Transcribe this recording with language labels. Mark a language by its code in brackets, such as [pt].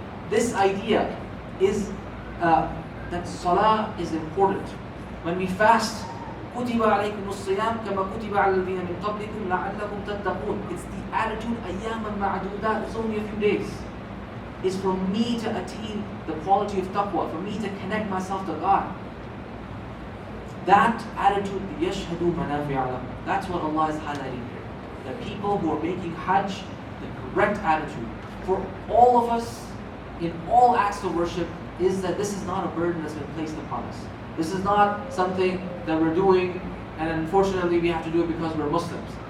[en] This idea is that salah is important. When we fast, [ar] كُتِبَ عَلَيْكُمُ الصِّيَامُ كَمَا كُتِبَ عَلَى الَّذِينَ مِن قَبْلِكُمْ لَعَلَّكُمْ تَتَّقُونَ. [en] It's the attitude, [ar] أَيَّامًا مَعْدُودَاتٍ. [en] It's only a few days. It's for me to attain the quality of taqwa, for me to connect myself to God. That attitude, [ar] يَشْهَدُ مَنَافِعَ لَهُمْ. [en] That's what Allah is highlighting here. The people who are making Hajj, the correct attitude for all of us in all acts of worship is that this is not a burden that's been placed upon us. This is not something that we're doing and unfortunately we have to do it because we're Muslims.